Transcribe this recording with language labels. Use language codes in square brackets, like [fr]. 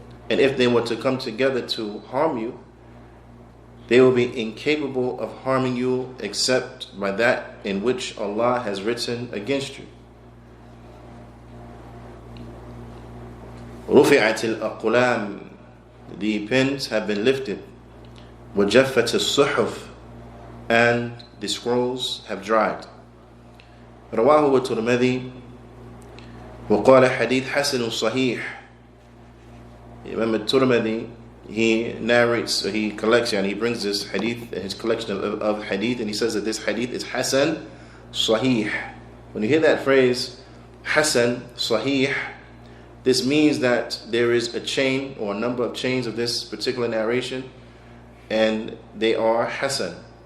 [en] And if they were to come together to harm you, they will be incapable of harming you except by that in which Allah has written against you. [ar] رُفِعَتِ الْأَقْلَامِ. [en] The pens have been lifted. [ar] وَجَفَّتِ الصُّحُفِ. [en] And the scrolls have dried. [ar] رواه الترمذي وقال حديث حسن صحيح. [en] Imam al-Tirmidhi, he narrates, he collects, and he brings this hadith, his collection of hadith, and he says that this hadith is Hasan Sahih. When you hear that phrase, Hasan Sahih, this means that there is a chain or a number of chains of this particular narration, and they are Hasan.